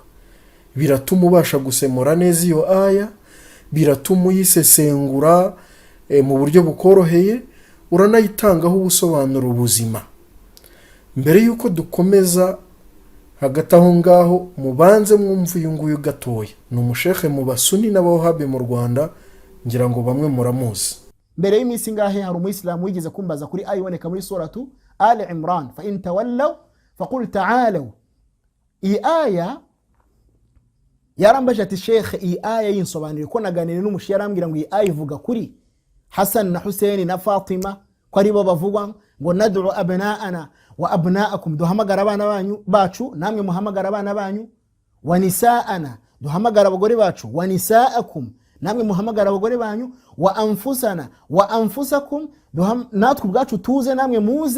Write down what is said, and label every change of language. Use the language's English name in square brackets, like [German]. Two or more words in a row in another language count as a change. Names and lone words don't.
[Kinyarwanda] Biratuma ubasha gusemura neza iyo aya, biratuma uyisesengura mu buryo bukoroheye, uranayitangaho ubusobanuro buzima. Mbere yuko dukomeza, hagati aho ngaho mubanze mwumva uyu nguyu gatoya. Ni umushekhe mu basuni n'abawahabi mu Rwanda, ngira ngo bamwe muramuzi. Mbere y'iminsi ngahe hari umuyisilamu wigeze kumbaza kuri aya iboneka muri suratu Al-Imran, [Arabic] فإن تولوا فقل تعالوا. [Kinyarwanda] Iyi aya yarambaje ati Sheikh iyi aya yinsobanurire ko naganiriye n'umushi yarambwira ngo iyi aya ivuga kuri Hassan na Hussein na Fatima ko ari bo bavugwa ngo [Arabic] ندع أبناءنا وأبناءكم, [Kinyarwanda] duhamagara abana banyu bacu namwe muhamagara abana banyu, [Arabic] ونساءنا, [Kinyarwanda] duhamagara abagore bacu, [Arabic] ونساءكم, [Kinyarwanda] namwe muhamagara abagore banyu, [Arabic] وأنفسنا وأنفسكم, [Kinyarwanda] natwe ubwacu tuze namwe muze.